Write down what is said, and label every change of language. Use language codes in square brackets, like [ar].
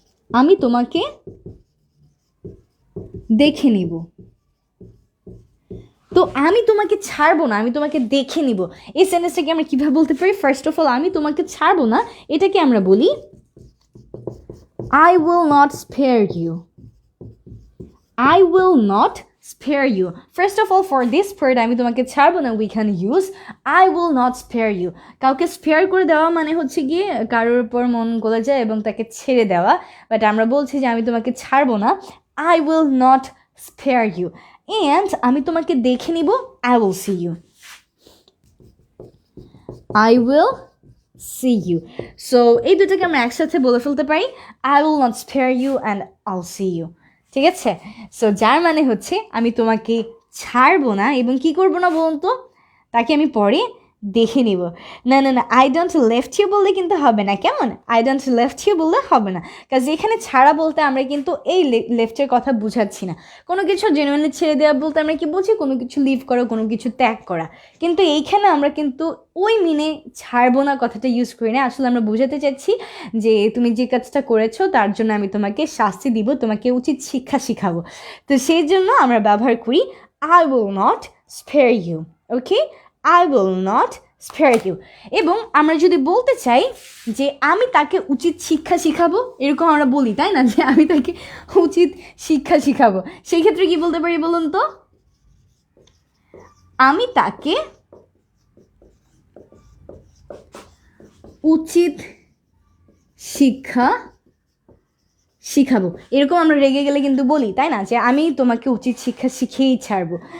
[bn] আমি তোমাকে দেখে নিব। তো আমি তোমাকে ছাড়বো না, আমি তোমাকে দেখে নিব, এই সেন্টেন্সটাকে আমরা কিভাবে বলতে পারি? ফার্স্ট অফ অল, আমি তোমাকে ছাড়বো না এটাকে আমরা বলি [en] I will not spare you. I will not spare you. First of all, for this part, [bn] আমি তোমাকে ছাড়বো না, [en] we can use I will not spare you. [bn] কাউকে স্পেয়ার করে দেওয়া মানে হচ্ছে গিয়ে কারোর উপর মন গলে যায় এবং তাকে ছেড়ে দেওয়া, বাট আমরা বলছি যে আমি তোমাকে ছাড়বো না, [en] I will not spare you. And [bn] আমি তোমাকে দেখে নিব, [en] I will see you. I will see you. So [bn] এই দুটোকে আমরা একসাথে বলে ফেলতে পারি, [en] I will not spare you and I'll see you. [bn] ঠিক আছে? সো যার মানে হচ্ছে আমি তোমাকে ছাড়বো না এবং কি করবো না বলুন তো, তাকে আমি পরে দেখে নিব। না না না, [en] I don't left you [bn] বললে কিন্তু হবে না, কেমন? আই ডোন্ট লেফট ইউ বললে হবে না, কাজ এখানে ছাড়া বলতে আমরা কিন্তু এই লেফটের কথা বুঝাচ্ছি না। কোনো কিছু জেনুইনলি ছেড়ে দেওয়া বলতে আমরা কি বুঝি? কোনো কিছু লিভ করা, কোনো কিছু ত্যাগ করা। কিন্তু এইখানে আমরা কিন্তু ওই মিনে ছাড়বো না কথাটা ইউজ করি না, আসলে আমরা বোঝাতে চাচ্ছি যে তুমি যে কাজটা করেছো তার জন্য আমি তোমাকে শাস্তি দিব, তোমাকে উচিত শিক্ষা শিখাবো। তো সেই জন্য আমরা ব্যবহার করি [en] I will not spare you. Okay, I will not spare you. [bn] এবং আমরা যদি বলতে চাই যে আমি তাকে উচিত শিক্ষা শিখাবো, এরকম আমরা বলি তাই না, যে আমি তাকে উচিত শিক্ষা শিখাবো, সেই ক্ষেত্রে কি বলতে পারি বলুন তো? আমি তাকে উচিত শিক্ষা শিখাবো, এরকম আমরা রেগে গেলে কিন্তু বলি তাই না, যে আমি তোমাকে উচিত শিক্ষা শিখিয়েই ছাড়বো।